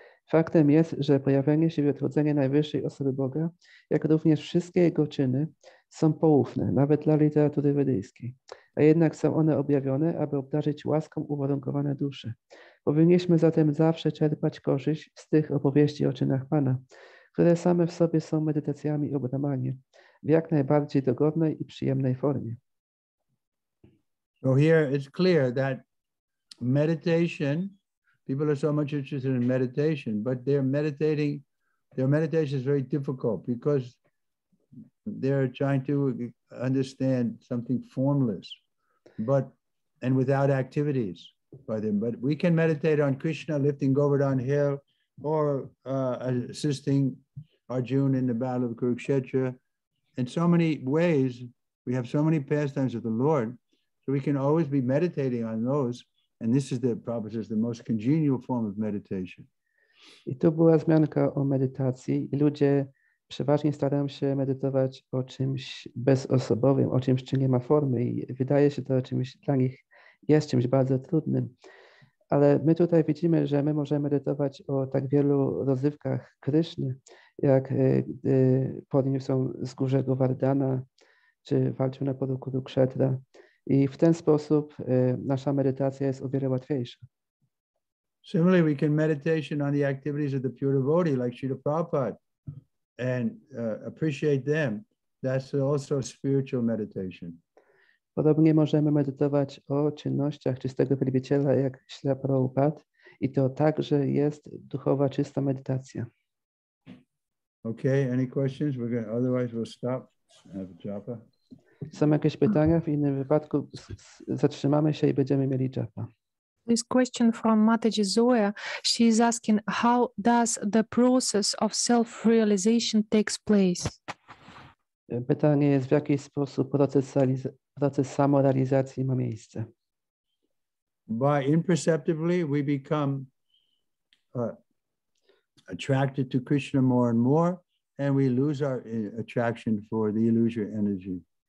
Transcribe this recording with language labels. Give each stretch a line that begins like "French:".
Polish: Faktem jest, że pojawienie się i odchodzenie najwyższej osoby Boga, jak również wszystkie jego czyny, są poufne, nawet dla literatury wedyjskiej, a jednak są one objawione, aby obdarzyć łaską uwarunkowane dusze. Powinniśmy zatem zawsze czerpać korzyść z tych opowieści o czynach Pana, które same w sobie są medytacjami o Brahmanie, w jak najbardziej dogodnej i przyjemnej formie.
English: So here it's clear that meditation, people are so much interested in meditation, but their meditation is very difficult because they're trying to understand something formless, and without activities by them. But we can meditate on Krishna lifting Govardhan hill, or assisting Arjuna in the battle of Kurukshetra. In so many ways, we have so many pastimes of the Lord, so we can always be meditating on those. And this is the most congenial form of meditation.
Polish: I tu była wzmianka o medytacji i ludzie przeważnie starają się medytować o czymś bezosobowym, o czymś, czy nie ma formy i wydaje się to czymś dla nich jest czymś bardzo trudnym. Ale my tutaj widzimy, że my możemy medytować o tak wielu rozrywkach Kryszny, jak podniósł z górze Govardhana, czy walczył na polu Kurukshetra. I w ten sposób nasza medytacja jest o wiele łatwiejsza.
English: Similarly, we can meditation on the activities of the pure devotee, like Srila Prabhupada, and appreciate them. That's also spiritual meditation.
Polish: Podobnie możemy medytować o czynnościach czystego wielbiciela, jak Śrila Prabhupada, i to także jest duchowa, czysta medytacja.
English: Okay, any questions? Otherwise we'll stop. Have a japa.
Polish: Są jakieś pytania? W innym wypadku zatrzymamy się i będziemy mieli japa.
English: This question from Mataji Zoya. She is asking, how does the process of self-realization takes place?
Polish: Pytanie jest, w jaki sposób proces samorealizacji ma miejsce.
English: By imperceptibly, we become attracted to Krishna more and more, and we lose our attraction for the illusory energy.